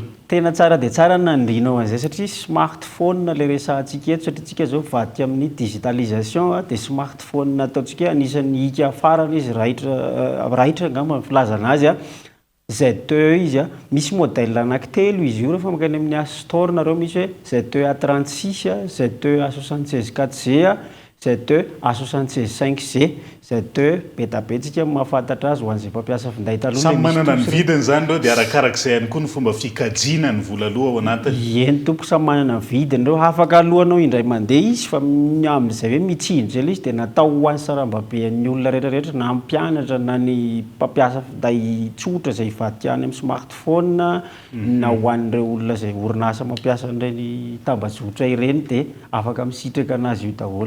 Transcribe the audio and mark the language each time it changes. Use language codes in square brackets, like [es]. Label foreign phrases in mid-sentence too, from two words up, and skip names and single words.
[mg] tena tsara dia tsara nandrinao an'izay satria smartphone le resahantsika eto satria tsika zao vadika amin'ny digitalisation dia smartphone ataontsika anisan'ny hika farana izy raitra angamba filazana azy Z2 izy misy modèle anankitelo izy io rehefa makany amin'ny Astor nareo misy hoe Z2 A36 Z2 A76 4G Z2 A76 5G Z2 betabetsika mahafantatra azy ho an'izay mpampiasa finday taloha samy manana ny vidiny zany reo dia arakarak'izay ihany koa ny fomba fikajiana ny vola aloha ao anatiny eny tompo samy manana ny vidiny reo afaka alohanao indray mandeha izy fa amin'izay hoe mitsinjo zay izy dia natao ho an'ny sarambaben'ny olona rehetrarehetra na mpianatra na ny mpampiasa finday tsotra izay hivadika any amin'ny smartphone na ho an'ireo olona izay orinasa mampiasa an'ireny tambazotra ireny dia afaka misitraka anazy io daholo